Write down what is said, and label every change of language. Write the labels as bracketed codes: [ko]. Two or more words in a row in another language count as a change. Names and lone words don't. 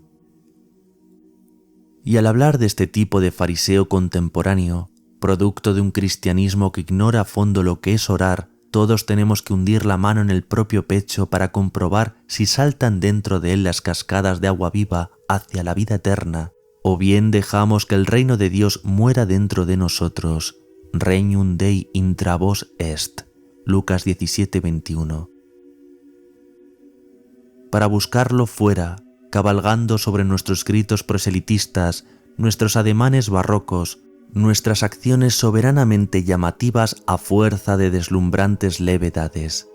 [es] Y al hablar de este tipo de fariseo contemporáneo, producto de un cristianismo que ignora a fondo lo que es orar, todos tenemos que hundir la mano en el propio pecho para comprobar si saltan dentro de él las cascadas de agua viva hacia la vida eterna, o bien dejamos que el reino de Dios muera dentro de nosotros. [la] Regnum Dei intra vos est. [es] Lucas 17:21. Para buscarlo fuera, cabalgando sobre nuestros gritos proselitistas, nuestros ademanes barrocos, nuestras acciones soberanamente llamativas a fuerza de deslumbrantes levedades.